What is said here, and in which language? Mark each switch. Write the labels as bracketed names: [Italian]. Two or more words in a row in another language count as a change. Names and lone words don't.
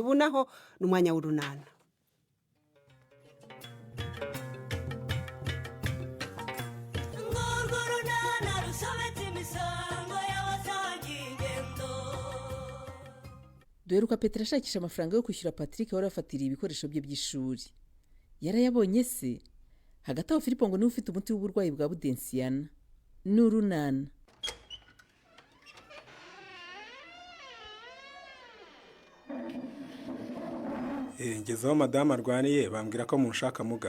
[Kinyarwanda] Ubu naho n'umwanya w'urunana. Duheruka Petero ashakisha amafaranga yo kwishyura Patrick wari afatiriye ibikoresho bye by'ishuri. Yarayabonye se? Hagati aho Filipo ngo niwe ufite umuti w'uburwayi bwa budensiyana. N'urunana. Ngezeho madamu arwaniye bambwira ko munshaka muga.